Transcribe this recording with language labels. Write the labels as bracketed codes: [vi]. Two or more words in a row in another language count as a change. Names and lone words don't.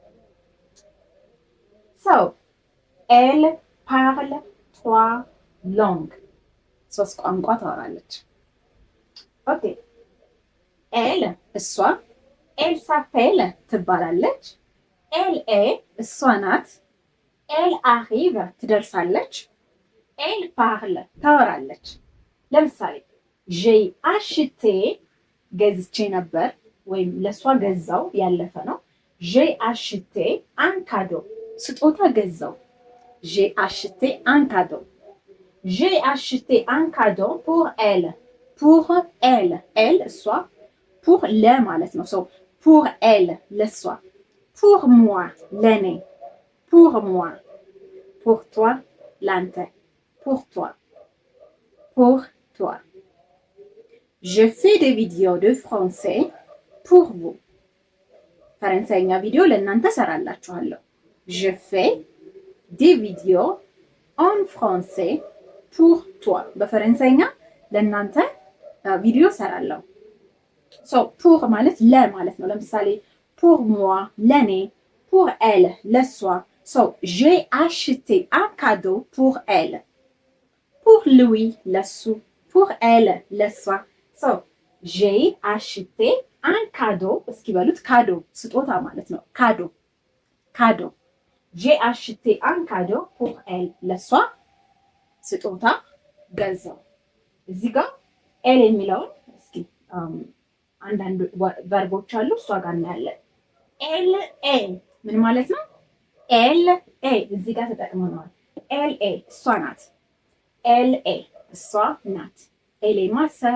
[am] ሶ [fr] elle parle 3 langues [am] 3 ቋንቋ ታወራለች። ኦኬ ኤል እሷ። [fr] elle s'appelle [am] ትባላለች። [fr] elle est [am] እሷ ናት። [fr] elle arrive [am] ትደርሳለች። [fr] elle parle [am] ታወራለች። ለምሳሌ [fr] j'ai acheté [am] ገዝቼ ነበር ወይም ለሷ ገዛው ያለፈ ነው። [fr] j'ai acheté un cadeau [am] ስጦታ ገዛው። [fr] j'ai acheté un cadeau j'ai acheté un cadeau pour elle pour elle elle እሷ pour le [am] ማለት ነው። [fr] ሶ pour elle ለሷ። pour moi ለኔ። pour moi pour toi ላንተ። pour toi pour toi. Je fais des vidéos de français pour vous [am] ፈረንሳይኛ ቪዲዮ ለእናንተ ሰራላችኋለሁ። [fr] je fais des vidéos en français pour toi [am] በፈረንሳይኛ ለእናንተ ቪዲዮ ሰራለሁ። [fr] ፑር [am] ማለት ለ ማለት ነው። ለምሳሌ [fr] pour moi ለኔ፣ pour elle ለሷ። j'ai acheté un cadeau pour elle. pour lui [am] ለሱ፣ [fr] pour elle [am] ለሷ። [fr] j'ai acheté un cadeau [am] እስኪ በሉት። ካዶ ስጦታ ማለት ነው። [fr] cadeau cadeau። j'ai acheté un cadeau pour elle [am] ለሷ ስጦታ ገዛው። እዚህ ጋር ኤል የሚለውን እስኪ አንዳንድ ቨርቦች አሉ እሷ ጋር እናያለን። [fr] elle est [am] ምን ማለት ነው? [fr] elle est [am] እዚህ ጋር ተጠቅመነዋል። [fr] elle est [am] እሷ ናት። [fr] elle est [am] እሷ ናት። [fr] elle est ma sœur